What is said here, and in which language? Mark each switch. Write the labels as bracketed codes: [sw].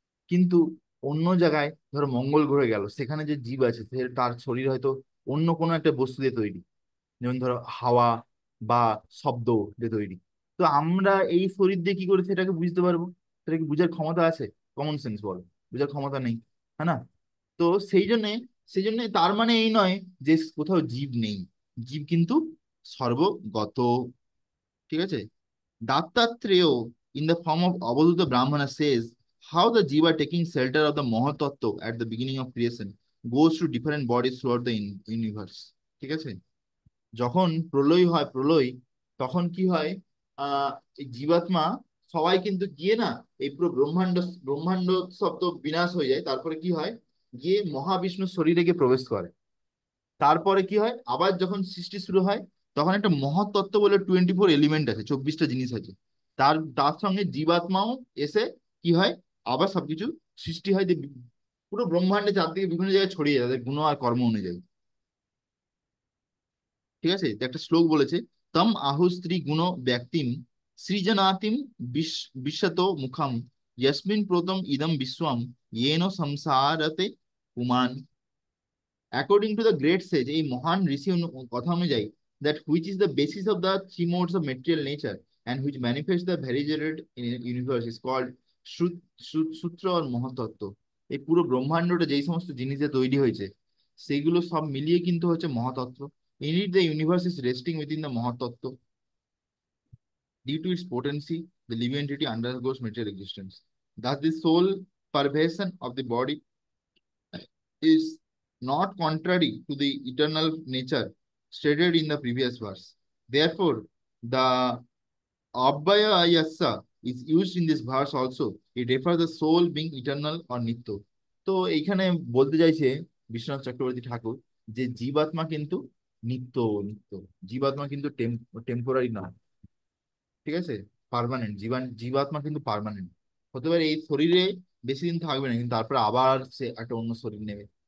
[bn] কিন্তু অন্য জায়গায় ধরো মঙ্গল গ্রহে গেল, সেখানে যে জীব আছে তার শরীর হয়তো অন্য কোনো একটা বস্তু দিয়ে তৈরি, যেমন ধরো হাওয়া বা শব্দ দিয়ে তৈরি। তো আমরা এই শরীর দিয়ে কি করে সেটাকে বুঝতে পারবো? সেটা কি বুঝার ক্ষমতা আছে? কমন সেন্স বল, বুঝার ক্ষমতা নেই, হ্যাঁ না? তো সেই জন্যে, সেই জন্য তার মানে এই নয় যে কোথাও জীব নেই। জীব কিন্তু সর্বগত। ঠিক আছে। [en] Dattatreya, in the form of Avadhuta Brahmana, says how the Jiva taking shelter of the Mahatattva at the beginning of creation goes to different bodies throughout the universe। [bn] ঠিক আছে। যখন প্রলয় হয়, প্রলয়, তখন কি হয়, এই জীবাত্মা সবাই কিন্তু গিয়ে না, এই পুরো ব্রহ্মাণ্ড, ব্রহ্মাণ্ড শব্দ বিনাশ হয়ে যায়, তারপরে কি হয়, গিয়ে মহাবিষ্ণুর শরীরে গিয়ে প্রবেশ করে। তারপরে কি হয়, আবার যখন সৃষ্টি শুরু হয়, তখন একটা মহাতত্ত্ব বলে 24 এলিমেন্ট আছে, 24টা জিনিস আছে। তার তার সঙ্গে জীবাত্মাও এসে কি হয়, আবার সবকিছু সৃষ্টি হয়, দিয়ে পুরো ব্রহ্মাণ্ডে চারদিকে বিভিন্ন জায়গায় ছড়িয়ে যায় তাদের গুণ আর কর্ম অনুযায়ী। ঠিক আছে, তো একটা শ্লোক বলেছে, [sa] তম আহু স্ত্রী গুণ ব্যক্তিম সৃজনাতিম বিশ্বত মুখম যস্মিন প্রথম ইদম বিশ্বম येन সংসারতে Puman. [en] according to the great sage, [bn] এই মহান ঋষি কথা অনুযায়ী, [en] that which is the basis of the three modes of material nature and which manifests the variegated universe is called সূত্র আর মহাতত্ত্ব। [bn] এই পুরো ব্রহ্মাণ্ডটা যেই সমস্ত জিনিসে তৈরি হয়েছে সেগুলো সব মিলিয়ে কিন্তু হচ্ছে মহাতত্ত্ব। [en] In it the universe is resting within the মহাতত্ত্ব. Due to its potency, the living entity undergoes material existence. Thus, the soul pervasive of the body is not contrary to the eternal nature stated in the previous verse. Therefore, the Abhaya Yassa is used in this verse also. It refers the soul being eternal or nitya. [bn] তো এইখানে বলতে চাইছে বিশ্বনাথ চক্রবর্তী ঠাকুর যে জীবাত্মা কিন্তু নিত্য, নিত্য। জীবাত্মা কিন্তু টেম্পোরারি নয়, ঠিক আছে, পার্মানেন্ট। জীবাত্মা কিন্তু পার্মানেন্ট। হতে পারে এই শরীরে বেশি দিন থাকবে না, কিন্তু তারপরে আবার সে একটা অন্য শরীর নেবে।